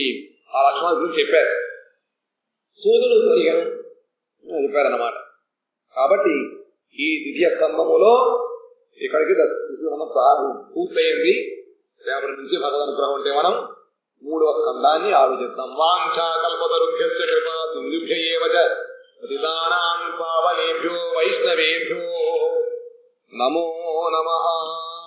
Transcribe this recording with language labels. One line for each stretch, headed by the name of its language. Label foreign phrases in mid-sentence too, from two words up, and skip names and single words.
Telugu: ఆ లక్షణాల గురించి చెప్పారు. సూదులు చెప్పారన్నమాట. కాబట్టి ఈ ద్వితీయ స్కందములో ఇక్కడికి పూర్తయింది. రేపటి నుంచి భగవద్ అనుగ్రహం ఉంటే మనం 3వ స్కందాన్ని ఆలోచిద్దాం.
Sanskrit: వాంఛా కల్పతరుభ్యశ్చ కృపా సింధుభ్య ఏవ చ పతితానాం పావనేభ్యో వైష్ణవేభ్యో నమో నమః.